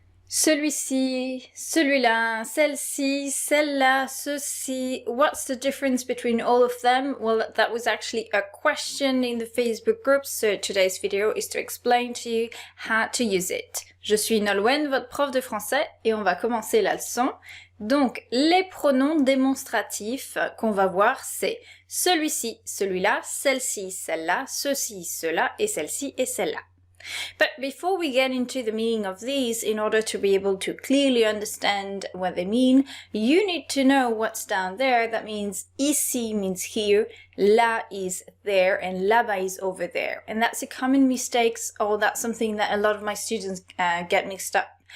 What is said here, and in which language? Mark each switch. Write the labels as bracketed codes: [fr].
[fr] Celui-ci, celui-là, celle-ci, celle-là, ceci. [en] What's the difference between all of them? Well, that was actually a question in the Facebook group, so today's video is to explain to you how to use it. [fr] Je suis Nolwenn, votre prof de français, et on va commencer la leçon. Donc, les pronoms démonstratifs qu'on va voir, c'est celui-ci, celui-là, celle-ci, celle-là, ceci, cela, et celle-ci et celle-là. [en] But before we get into the meaning of these, in order to be able to clearly understand what they mean, you need to know what's down there. That means ici means here, là is there, and là-bas is over there. And that's a common mistake, or that's something that a lot of my students get mixed up.